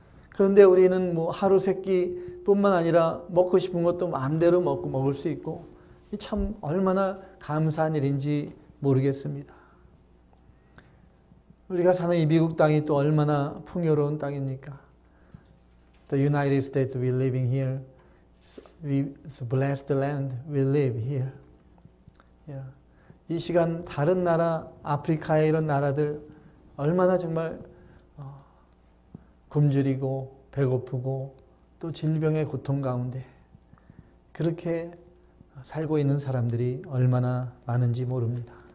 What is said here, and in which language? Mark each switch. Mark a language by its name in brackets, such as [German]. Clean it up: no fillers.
[Korean] 그런데 우리는 뭐 하루 3끼 뿐만 아니라 먹고 싶은 것도 마음대로 먹을 수 있고, 참 얼마나 감사한 일인지 모르겠습니다. 우리가 사는 이 미국 땅이 또 얼마나 풍요로운 땅입니까? [English] The United States we living here, it's a blessed land we live here. Yeah. [Korean] 이 시간 다른 나라, 아프리카의 이런 나라들 얼마나 정말 굶주리고 배고프고 또 질병의 고통 가운데 그렇게 살고 있는 사람들이 얼마나 많은지 모릅니다.